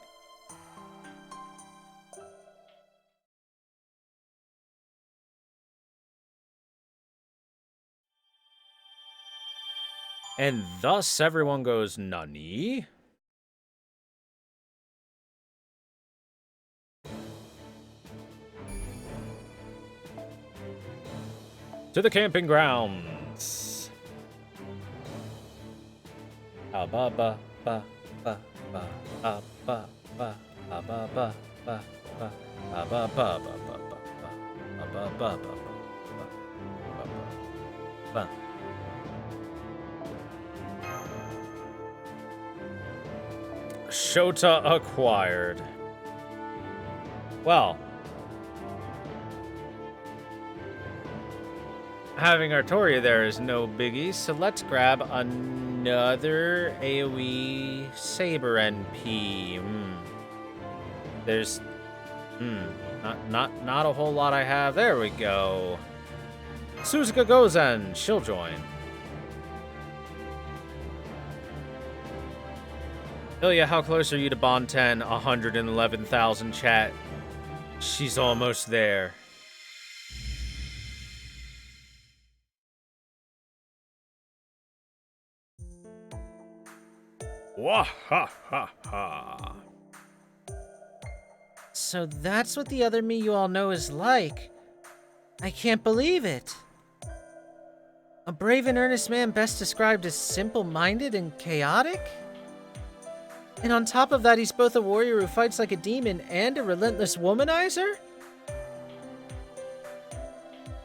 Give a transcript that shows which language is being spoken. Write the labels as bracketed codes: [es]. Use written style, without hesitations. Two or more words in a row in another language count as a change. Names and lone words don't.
[en] And thus everyone goes, Nani? To the camping grounds. Ba ba ba ba ba ba ba ba ba ba ba ba ba ba ba ba ba ba. Shota acquired. Well, having Artoria there is no biggie, so let's grab another AoE Saber NP. There's not a whole lot I have. There we go. Suzuka Gozen, she'll join. Ilya, how close are you to Bond 10? 111,000 chat. She's almost there. Wah ha ha ha. So that's what the other me you all know is like. I can't believe it. A brave and earnest man best described as simple-minded and chaotic? And on top of that, he's both a warrior who fights like a demon and a relentless womanizer?